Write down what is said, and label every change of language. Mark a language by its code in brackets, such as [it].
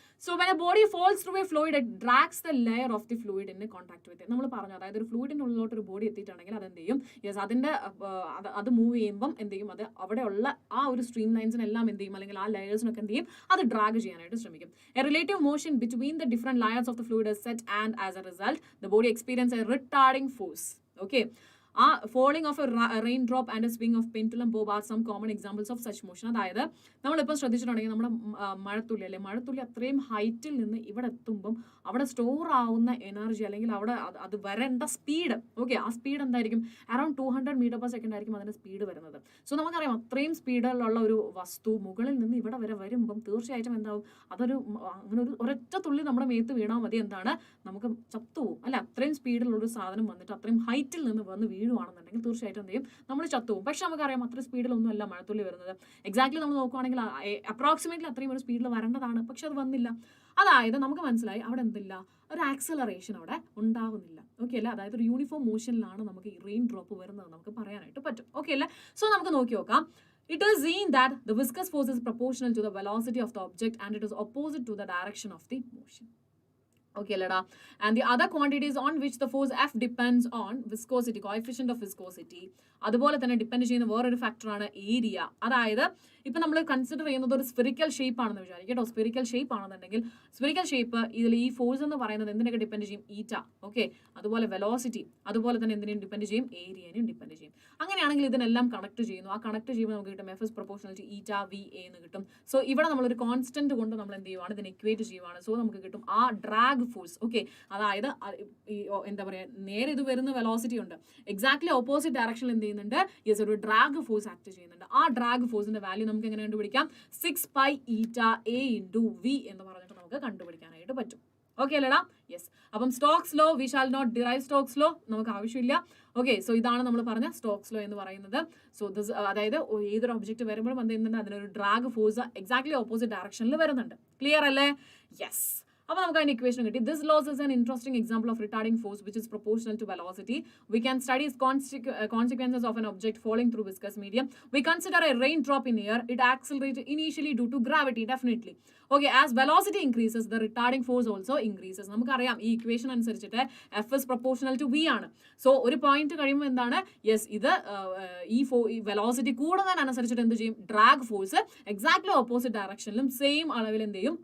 [en] So when a body falls through a fluid, it drags the layer of the fluid in contact with it. [ml] നമ്മൾ പറഞ്ഞു, അതായത് ഒരു ഫ്ലൂയിഡിൻ്റെ ഉള്ളിലോട്ട് ഒരു body എത്തിയിട്ടുണ്ടെങ്കിൽ അത് എന്ത് ചെയ്യും? യെസ്, അതിൻ്റെ അത് മൂവ് ചെയ്യുമ്പം എന്ത് ചെയ്യും? അത് അവിടെയുള്ള ആ ഒരു സ്ട്രീം ലൈൻസിനെല്ലാം എന്ത് ചെയ്യും? അല്ലെങ്കിൽ ആ ലെയേഴ്സിനൊക്കെ എന്ത് ചെയ്യും? അത് ഡ്രാഗ് ചെയ്യാനായിട്ട് ശ്രമിക്കും. [en] A relative motion between the different layers of the fluid is set, and as a result the body experiences a retarding force. Okay, falling of a raindrop and a swing of pendulum bob are some common examples of such motion. [ml] അതായത് നമ്മളിപ്പോൾ ശ്രദ്ധിച്ചിട്ടുണ്ടെങ്കിൽ നമ്മുടെ മഴത്തുള്ളി അല്ലെ, മഴത്തുള്ളി അത്രയും ഹൈറ്റിൽ നിന്ന് ഇവിടെ എത്തുമ്പം അവിടെ സ്റ്റോർ ആവുന്ന എനർജി അല്ലെങ്കിൽ അവിടെ അത് വരേണ്ട സ്പീഡ്, ഓക്കെ, ആ സ്പീഡ് എന്തായിരിക്കും? അറൌണ്ട് 200 മീറ്റർ/സെക്കൻഡ് ആയിരിക്കും അതിൻ്റെ സ്പീഡ് വരുന്നത്. സോ നമുക്കറിയാം അത്രയും സ്പീഡിലുള്ള ഒരു വസ്തു മുകളിൽ നിന്ന് ഇവിടെ വരെ വരുമ്പം തീർച്ചയായിട്ടും എന്താവും? അതൊരു അങ്ങനെ ഒരു ഒരൊറ്റ തുള്ളി നമ്മുടെ മേത്ത് വീണാൽ മതി, എന്താണ്? നമുക്ക് ചത്തുപോകും അല്ലെ? അത്രയും സ്പീഡിലുള്ളൊരു സാധനം വന്നിട്ട് അത്രയും ഹൈറ്റിൽ നിന്ന് വന്ന് വീഴുവാണെന്നുണ്ടെങ്കിൽ തീർച്ചയായിട്ടും എന്ത് ചെയ്യും? നമ്മൾ ചത്തുപോകും. പക്ഷെ നമുക്കറിയാം അത്ര സ്പീഡിലൊന്നും അല്ല മഴത്തുള്ളി വരുന്നത്. എക്സാക്ട്ലി നമ്മൾ നോക്കുവാണെങ്കിൽ അപ്രോക്സിമേറ്റ്ലി അത്രയും ഒരു സ്പീഡിൽ വരേണ്ടതാണ്, പക്ഷെ അത് വന്നില്ല. അതായത് നമുക്ക് മനസ്സിലായി അവിടെ എന്തില്ല? ഒരു ആക്സലറേഷൻ അവിടെ ഉണ്ടാകുന്നില്ല. ഓക്കെ അല്ലേ? അതായത് ഒരു യൂണിഫോം മോഷനിലാണ് നമുക്ക് ഈ റെയിൻ ഡ്രോപ്പ് വരുന്നത് നമുക്ക് പറയാനായിട്ട് പറ്റും. ഓക്കെ അല്ലേ? സോ നമുക്ക് നോക്കി നോക്കാം. [en] It is seen that the viscous force is proportional to the velocity of the object and it is opposite to the direction of the motion. Okay lada, and the other quantities on which the force F depends on viscosity, coefficient of viscosity. [ml] അതുപോലെ തന്നെ depend ചെയ്യുന്ന വേറൊരു ഫാക്ടറാണ് area. അതായത് ഇപ്പം നമ്മൾ consider ചെയ്യുന്നത് ഒരു സ്ഫെറിക്കൽ ഷേപ്പ് ആണെന്ന് വിചാരിക്കും കേട്ടോ. സ്ഫെറിക്കൽ ഷേപ്പ് ആണെന്നുണ്ടെങ്കിൽ സ്ഫെറിക്കൽ ഷേപ്പ് ഇതിൽ ഈ ഫോഴ്സ് എന്ന് പറയുന്നത് എന്തിനൊക്കെ ഡിപ്പെൻഡ് ചെയ്യും? ഈറ്റ. ഓക്കെ, അതുപോലെ വെലോസിറ്റി, അതുപോലെ തന്നെ എന്തിനേയും ഡിപ്പെൻഡ് ചെയ്യും? ഏരിയനെയും ഡിപ്പെൻഡ് ചെയ്യും. അങ്ങനെയാണെങ്കിൽ ഇതിനെല്ലാം കണക്ട് ചെയ്യുന്നു. ആ കണക്ട് ചെയ്യുമ്പോൾ നമുക്ക് കിട്ടും [en] F is proportional to eta VA [ml] എന്ന് കിട്ടും. സോ ഇവിടെ നമ്മളൊരു കോൺസ്റ്റന്റ് കൊണ്ട് നമ്മൾ എന്ത് ചെയ്യുവാണ്? ഇതിനെ ഇക്വേറ്റ് ചെയ്യുവാണ്. സോ നമുക്ക് കിട്ടും ആ ഡ്രാഗ് ഫോഴ്സ്. ഓക്കെ, അതായത് എന്താ പറയുക, നേരെ ഇത് വരുന്ന വെലോസിറ്റി ഉണ്ട്, എക്സാക്ട്ലി ഓപ്പോസിറ്റ് ഡയറക്ഷനിൽ എന്ത് ചെയ്യുന്നുണ്ട്? യെസ്, ഒരു ഡ്രാഗ് ഫോഴ്സ് ആക്ട് ചെയ്യുന്നുണ്ട്. ആ ഡ്രാഗ് ഫോഴ്സിന്റെ വാല്യൂ നമുക്ക് എങ്ങനെ കണ്ടുപിടിക്കാം? 6π eta A into V എന്ന് പറഞ്ഞിട്ട് നമുക്ക് കണ്ടുപിടിക്കാനായിട്ട് പറ്റും. ഓക്കെ അല്ലേടാ? യെസ്. അപ്പം Stokes law, [en] we shall not derive Stokes law, [ml] നമുക്ക് ആവശ്യമില്ല. ഓക്കെ, സോ ഇതാണ് നമ്മൾ പറഞ്ഞ സ്റ്റോക്സ് ലോ എന്ന് പറയുന്നത്. സോ ദിസ് അതായത് ഏതൊരു ഒബ്ജക്റ്റ് വരുമ്പോഴും എന്ത് ചെയ്യുന്നുണ്ട്? അതിനൊരു ഡ്രാഗ് ഫോഴ്സ് എക്സാക്ട്ലി ഓപ്പോസിറ്റ് ഡയറക്ഷനിൽ വരുന്നുണ്ട്. ക്ലിയർ അല്ലേ? യെസ്. അപ്പോൾ നമുക്ക് അതിന്റെ ഇക്വേഷൻ കിട്ടി. [en] This loss is an interesting example of retarding force which is proportional to velocity. We can study consequences of an object falling through viscous medium. We consider a raindrop in air. It accelerates initially due to gravity, definitely. Okay, as velocity increases, the retarding force also increases. [ml] നമുക്കറിയാം ഈ equation അനുസരിച്ചിട്ട് [en] F is proportional to V [ml] ആണ്. So ഒരു point കഴിയുമ്പോൾ എന്താണ്? Yes, ഇത് ഈ velocity കൂടുന്നതിനനുസരിച്ചിട്ട് എന്ത് ചെയ്യും? Drag force exactly opposite ഡയറക്ഷനിലും same അളവിൽ എന്ത് ചെയ്യും?